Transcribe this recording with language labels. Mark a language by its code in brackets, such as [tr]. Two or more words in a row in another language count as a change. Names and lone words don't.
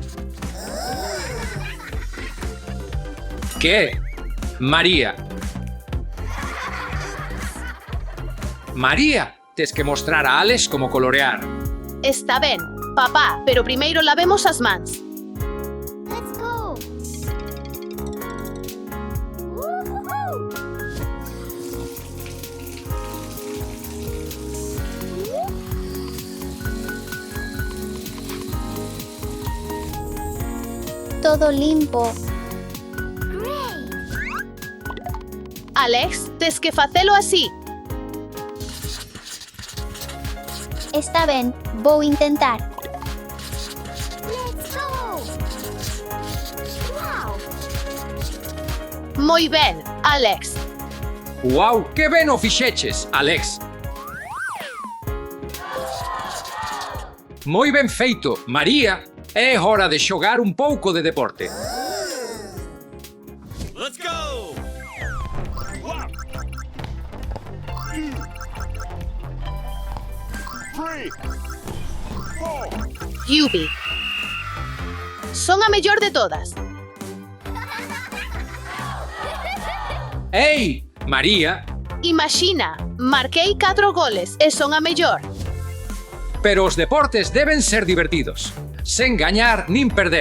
[gl] ¿Qué? María. María, tes que mostrar a Alex como colorear. Está ben, papá, pero primeiro lavemos as mans. [en] Let's go. Woo-hoo-hoo. [gl] Todo limpo. [en] Great. [gl] Alex, tes que facelo así. Está ben, vou intentar. [en] Let's go. Wow. [gl] Moi ben, Alex. Uau, que ben o fixeches, Alex. Moi ben feito, María. É hora de xogar un pouco de deporte. [en] Let's go! Wow. 3, 4. Yubi. [gl] Son a mellor de todas. Ei, María, Imagina, marquei 4 goles e son a mellor. pero os deportes deben ser divertidos, sen gañar nin perder.